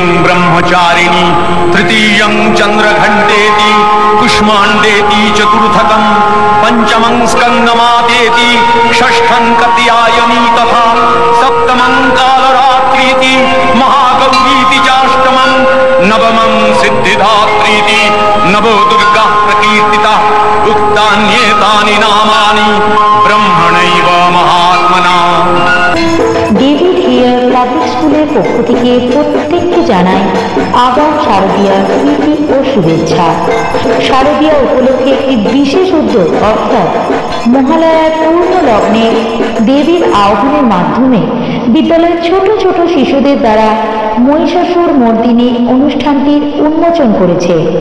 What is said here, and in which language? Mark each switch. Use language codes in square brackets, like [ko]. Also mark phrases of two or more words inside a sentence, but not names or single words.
[sa] ब्रह्मचारिणी तृतीयं चंद्रघंटेति कुष्मांडेति चतुर्थकं पंचमं स्कंदमातेति षष्ठं कत्यायनी तथा सप्तमं कालरात्रीति महागौरीति चाष्टमं नवमं सिद्धिदात्रीति नवो दुर्गा प्रकीर्तिता उक्तान्येतानि नामानि ब्रह्मणैव महात्मना। [bn] ডেভিড হেয়ার পাবলিক স্কুলের পক্ষ থেকে প্রত্যেককে জানায় আগাম শারদীয়ার প্রীতি ও শুভেচ্ছা। শারদীয়া উপলক্ষে একটি বিশেষ উদ্যোগ অর্থাৎ মহালয়ার পূর্ণ লগ্নে দেবীর আহ্বানের মাধ্যমে বিদ্যালয়ের ছোট ছোট শিশুদের দ্বারা মহিষাসুর মর্দিনী অনুষ্ঠানটির উন্মোচন করেছে।